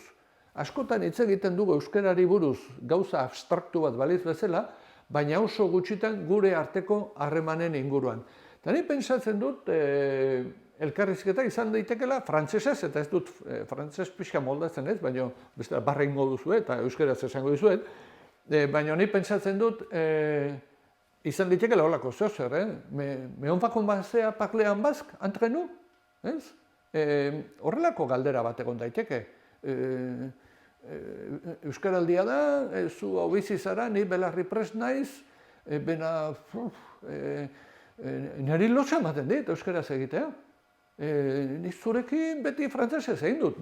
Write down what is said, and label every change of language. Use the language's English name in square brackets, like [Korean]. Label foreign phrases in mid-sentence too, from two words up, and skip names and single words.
[Basque] Askotan hitz egiten dugu euskarari buruz gauza abstraktu bat baliz bezala, baina oso gutxitan gure arteko harremanen inguruan. Eta ni pentsatzen dut elkarrizketa izan daitekela frantsesez, eta ez dut frantses pixka moldatzen ez, baina beste barra ingo duzu eta euskaraz esango dizuet, baina ni pentsatzen dut izan ditekela holako zeozer, [French] me on va commencer à parler en basque entre nous, [Basque] ez? Horrelako galdera bat egon daiteke. Euskaraldia da, zu hau bizi zara, ni belarri prest naiz, bena niri lotsa ematen dit euskaraz egitea. Ni zurekin beti frantsesez egin dut.